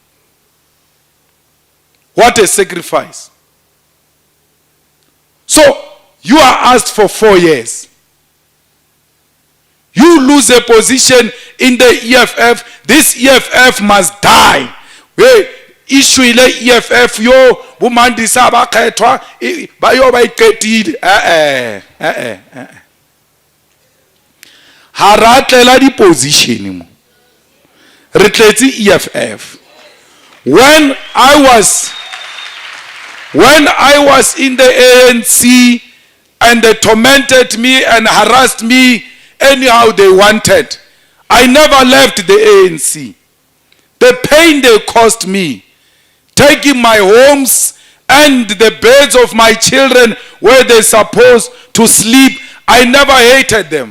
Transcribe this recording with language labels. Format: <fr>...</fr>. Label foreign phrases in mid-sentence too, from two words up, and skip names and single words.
<en>What a sacrifice. So, you are asked for 4 years. You lose a position in the EFF. This EFF must die.</en> <zu>Issue ile EFF yo bumandisa abakhethwa bayo bayiqedile.</zu> <tn>Haratlela di position mo. Re tletse EFF.</tn> <en>When I was in the ANC and they tormented me and harassed me anyhow they wanted, I never left the ANC. The pain they caused me, taking my homes and the beds of my children where they're supposed to sleep, I never hated them.</en>